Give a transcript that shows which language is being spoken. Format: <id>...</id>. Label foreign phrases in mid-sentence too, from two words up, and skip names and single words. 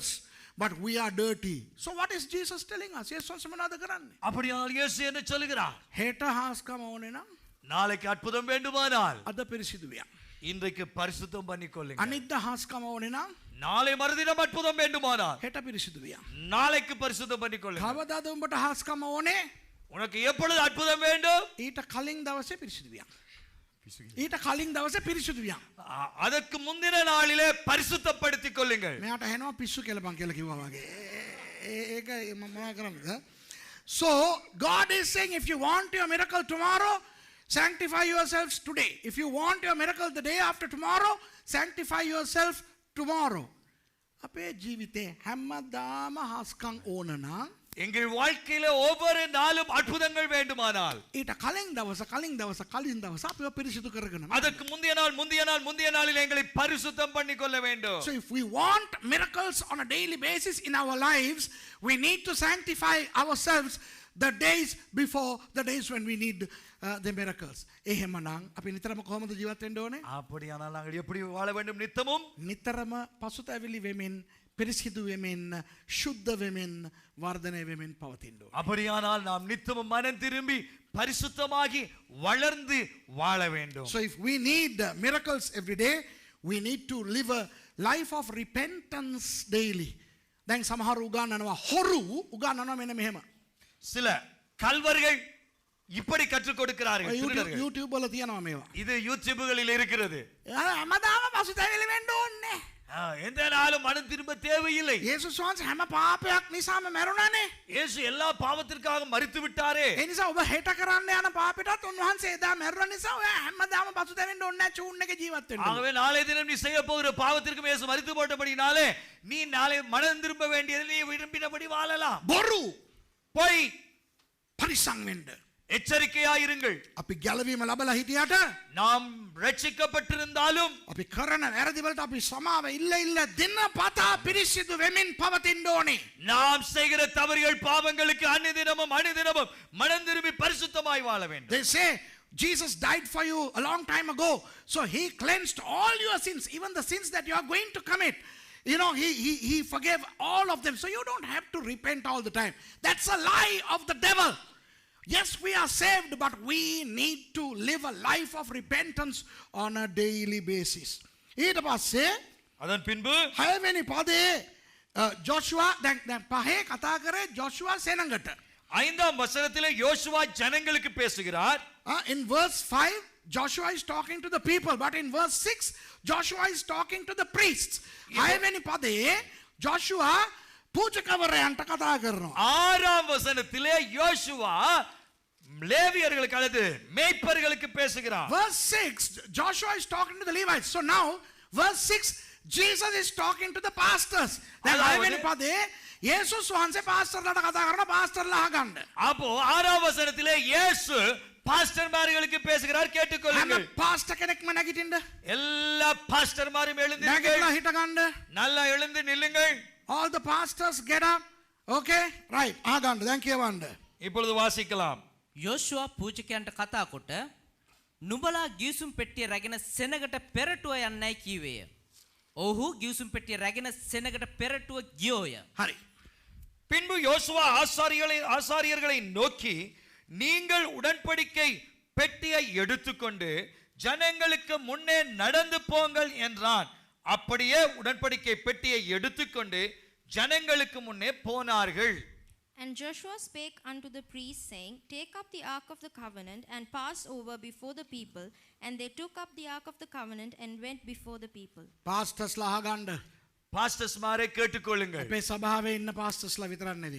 <en>But we are dirty. So what is Jesus telling us? Yes, what's</en> <si>මොනවද කරන්නේ?</si> <ta>அப்படியானால் இயேசு என்ன சொல்கிறார்?</ta> <si>හෙට හාස්කම ඕනේ නම්</si> <ta>நாளைக்கு அற்புதம் வேண்டுமானால்</ta> <si>අද පිරිසිදු වියන්.</si> <ta>இன்றைக்கு பரிசுத்தம் பண்ணிக்கொள்ளுங்க.</ta> <si>අනිද්දා හාස්කම ඕනේ නම්</si> <ta>நாளை மறுதினம் அற்புதம் வேண்டுமானால்</ta> <si>හෙට පිරිසිදු වියන්.</si> <ta>நாளைக்கு பரிசுத்தம் பண்ணிக்கொள்ளுங்க.</ta> <si>කවදාද උඹට හාස්කම ඕනේ?</si> <ta>உனக்கு எப்பொழுது அற்புதம் வேண்டும்?</ta> <si>ඊට කලින් දවසේ පිරිසිදු වියන්. ඊට කලින් දවසේ පිරිසිදු වියන්.</si> <ta>அதற்கு முந்தின நாளிலே பரிசுத்தப்படுத்திக் கொள்ளுங்கள்.</ta> <si>මෙයාට හෙනවා පිස්සු කෙලපන් කියලා කිව්වා වගේ. ඒක මොනවා කරන්නද?</si> <en>So God is saying, if you want your miracle tomorrow, sanctify yourselves today. If you want your miracle the day after tomorrow, sanctify yourself tomorrow.</en> <si>අපේ ජීවිතේ හැමදාම හස්කම් ඕන නම්</si> <ta>எங்கள் வாழ்க்கையில ஒவ்வொரு நாளும் அற்புதங்கள் வேண்டுமானால்</ta> <si>ඊට කලින් දවස අපිව පිරිසිදු කරගෙන.</si> <ta>அதற்கு முந்திய நாளில் எங்களை பரிசுத்தம் பண்ணிக்கொள்ள வேண்டும்.</ta> <en>So if we want miracles on a daily basis in our lives, we need to sanctify ourselves the days before the days when we need the miracles.</en> <si>එහෙමනම් අපි නිතරම කොහොමද ජීවත් වෙන්න ඕනේ?</si> <ta>அப்படியானால் நாங்கள் எப்படி வாழ வேண்டும்? நித்தமும்</ta> <si>නිතරම පසුතැවිලි වෙමින්, පිරිසිදු වෙමින්, ශුද්ධ වෙමින්, වර්ධනය වෙමින් පවතින්න ඕනේ.</si> <ta>அப்படியானால் நாம் நித்தமும் மனம் திரும்பி பரிசுத்தமாகி வளர்ந்து வாழ வேண்டும்.</ta> <en>So if we need miracles every day, we need to live a life of repentance daily.</en> <si>දැන් සමහර උගන්වනවා හොරු උගන්වනවා මෙන්න මෙහෙම.</si> <ta>சில கல்வர்கள் இப்படி கற்றுக் கொடுக்கிறார்கள். திருடர்கள்.</ta> <si>YouTube වල තියනවා මේවා.</si> <ta>இது யூடியூப்களில் இருக்கிறது.</ta> <si>හැමදාම පසුතැවිලි වෙන්න ඕනේ.</si> <ta>எந்த நாளும் மனம் திரும்ப தேவையில்லை.</ta> <si>යේසුස් වහන්සේ හැම පාපයක් නිසාම මැරුණානේ.</si> <ta>இயேசு எல்லா பாவத்திற்காக மரித்து விட்டாரே.</ta> <si>ඒ නිසා ඔබ හෙට කරන්න යන පාපෙටත් උන්වහන්සේ එදා මැරුණ නිසා ඔයා හැමදාම පසුතැවෙන්න ඕනේ නැහැ. චූන් එකේ ජීවත් වෙන්න.</si> <ta>ஆகவே நாளை தினம் நீ செய்ய போகிற பாவத்திற்கு இயேசு மரித்து போட்டபடினாலே நீ நாளை மனம் திரும்ப வேண்டியது நீ விரும்பினபடி வாழலாம்.</ta> <si>බොරු</si> <ta>போய்</ta> <si>පරිස්සම් වෙන්න.</si> <ta>எச்சரிக்கையாயிருங்கள்.</ta> <si>අපි ගැලවීම ලැබලා හිටියට</si> <ta>நாம் ரட்சிக்கப்பட்டிருந்தாலும்</ta> <si>අපි කරන වැරදි වලට අපි සමාව ඉල්ල දිනපතා පිරිසිදු වෙමින් පවතින්න ඕනේ.</si> <ta>நாம் செய்கிற தவறுகள் பாவங்களுக்கு அனுதினமும் மனம் திரும்பி பரிசுத்தமாய் வாழ வேண்டும்.</ta> <en>They say Jesus died for you a long time ago, so he cleansed all your sins, even the sins that you are going to commit. You know, he forgave all of them, so you don't have to repent all the time. That's a lie of the devil. Yes, we are saved, but we need to live a life of repentance on a daily basis.</en> <si>ඊට පස්සේ</si> <ta>அதன் பின்பு</ta> <si>6 වෙනි පදේ ජොෂුවා දැන් පහේ කතා කරේ ජොෂුවා සෙනඟට.</si> <ta>5ஆம் வசனத்திலே யோசுவா ஜனங்களுக்கு பேசுகிறார்.</ta> <en>In verse 5 Joshua is talking to the people, but in verse 6 Joshua is talking to the priests.</en> <si>6 වෙනි පදේ Joshua පූජකවරයන්ට කතා කරනවා.</si> <ta>6ஆம் வசனத்திலே யோசுவா லேவியர்களுக்கு அல்லது மேய்ப்பர்களுக்கு பேசுகிறார்.</ta> <en>Verse 6 Joshua is talking to the Levites. So now verse 6 Jesus is talking to the pastors.</en> <si>දැන් 6 වෙනි පදේ යේසුස් වහන්සේ පාස්ටර්ලාට කතා කරනවා, පාස්ටර්ලා අහගන්න.</si> <ta>அப்போ 6ஆம் வசனத்திலே இயேசு பாஸ்டர்மார்களுக்கு பேசுகிறார், கேட்டுக்கொள்ளுங்கள்.</ta> <si>හැම පාස්ටර් කෙනෙක්ම නැගිටින්න.</si> <ta>எல்லா பாஸ்டர்மாரும் எழுந்து</ta> <si>නැගිටලා හිට ගන්න.</si> <ta>நல்லா எழுந்து நில்லுங்கள்.</ta> <en>All the pastors get up. Okay? Right.</en> <si>අහගන්න. දැන් කියවන්න.</si> <ta>இப்பொழுது வாசிக்கலாம்.</ta> <si>යෝෂුවා පූජකයන්ට කතා කොට නුඹලා ගිවිසුම් පෙට්ටිය රැගෙන සෙනගට පෙරටුව යන්නයි කීවේය. ඔහු ගිවිසුම් පෙට්ටිය රැගෙන සෙනගට පෙරටුව ගියෝය. හරි.</si> <ta>பின்பு யோசுவா ஆசாரியர்களை நோக்கி, நீங்கள் உடன்படிக்கை பெட்டியை எடுத்துக்கொண்டு ஜனங்களுக்கு முன்னே நடந்து போங்கள் என்றான். அப்படியே உடன்படிக்கை பெட்டியை எடுத்துக்கொண்டு ஜனங்களுக்கு முன்னே போனார்கள்.</ta> <en>And Joshua spake unto the priests, saying, Take up the ark of the covenant and pass over before the people. And they took up the ark of the covenant and went before the people.</en> <si>පාස්ටර්ස්ලා අහගන්න.</si> <ta>பாஸ்டர்ஸ்மாரை கேட்டுக்கொள்ளுங்கள்.</ta> <si>අපේ සභාවේ ඉන්න පාස්ටර්ස්ලා විතරක් නෙවෙයි.</si>